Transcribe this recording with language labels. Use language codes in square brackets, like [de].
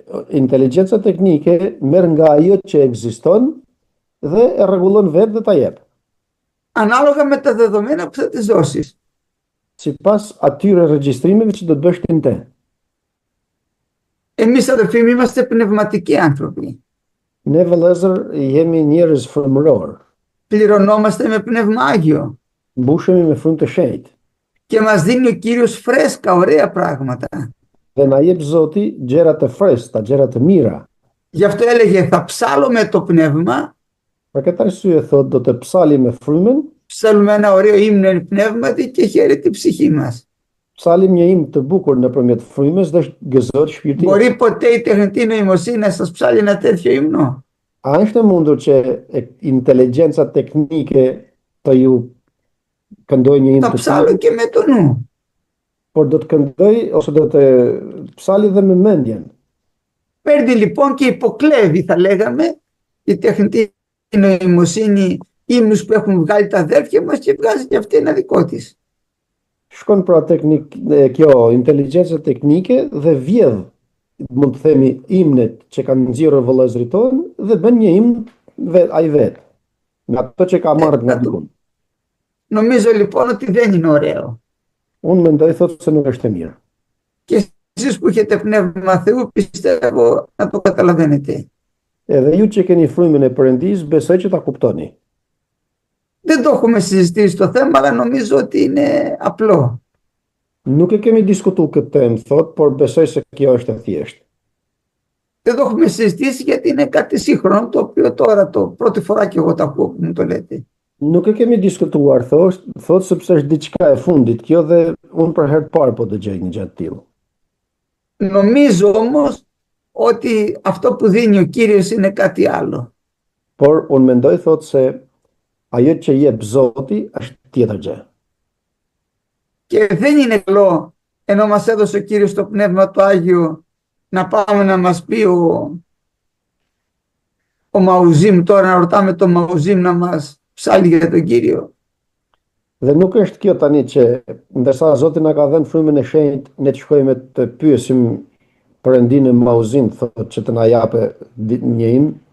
[sq] Inteligjenca teknike merr nga ajo që ekziston dhe e rregullon vetë dhe ta jep. [el] Ανάλογα με τα δεδομένα που θα της δώσεις. [sq] Sipas atyre regjistrimeve që do të bësh ti. [el] Εμείς, αδελφοί, είμαστε πνευματικοί άνθρωποι. [sq] Ne vëllezër jemi njerëz frymëror. [el] Πληρωνόμαστε με πνεύμα Άγιο. [sq] Mbushemi me frymë të shenjtë. [el] Και μας δίνει ο Κύριος φρέσκα, ωραία πράγματα. [sq] Dhe na jep Zoti gjëra të freskëta, gjëra të mira. [el] Γι' αυτό έλεγε θα ψάλω με το πνεύμα. [sq] Për këtë arsye thot do të psali me frymën, [el] Ψάλουμε ένα ωραίο ύμνο εν πνεύματι και χαίρεται η ψυχή μας. [sq] psalim një himn të bukur nëpërmjet frymës dhe gëzohet shpirti. [el] Μπορεί ποτέ η τεχνητή νοημοσύνη να σας ψάλει ένα τέτοιο ύμνο? [sq] A është e mundur që inteligjenca teknike të ju këndoj një himn [el] Θα ψάλω [sq] tillë, [el] και με το νου. [sq] por do të këndoj ose do të psali dhe me mendjen. [el] Παίρνει λοιπόν και υποκλέβει, θα λέγαμε, η τεχνητή νοημοσύνη ύμνους που έχουν βγάλει τα αδέρφια μας και βγάζει και αυτή ένα δικό της. [sq] Shkon pra kjo inteligjenca teknike dhe vjedh, mund të themi, imnet që kanë nxjerrë vëllezërit tonë dhe bën një imn ai vetë, nga ato që ka marrë nga dikun. [el] Νομίζω λοιπόν ότι δεν είναι ωραίο. [sq] Unë mendoj thotë se nuk është e mirë. [el] Και εσείς που έχετε πνεύμα Θεού πιστεύω να το καταλαβαίνετε. [sq] Edhe ju që keni frymën e Perëndis, besoj që ta kuptoni. [el] Δεν το έχουμε συζητήσει το θέμα, αλλά νομίζω ότι είναι απλό. [sq] Nuk e kemi diskutuar këtë temë, thot, por besoj se kjo është e thjeshtë. [el] δεν το έχουμε συζητήσει γιατί είναι κάτι σύγχρονο το οποίο τώρα πρώτη φορά και εγώ το ακούω που μου το λέτε. [sq] Nuk e kemi diskutuar, thot sepse është diçka e fundit kjo dhe unë për herë të parë po dëgjoj një gjatë tillë. [el] Νομίζω όμως ότι αυτό που δίνει ο Κύριος είναι κάτι άλλο. [sq] Por unë mendoj thot se ajo që jep Zoti është tjetër gjë. [el] Και δεν είναι καλό ενώ μας έδωσε ο Κύριος το Πνεύμα του Άγιο να πάμε να μας πει ο Μαουζίμ τώρα, να ρωτάμε τον Μαουζίμ να μας ψάλει για τον Κύριο. [sq] Dhe nuk është kjo tani që ndërsa Zoti na ka dhënë frymën e shenjtë, ne të shkojmë të pyesim Perëndin e Mauzin, thotë që të na japë një himn.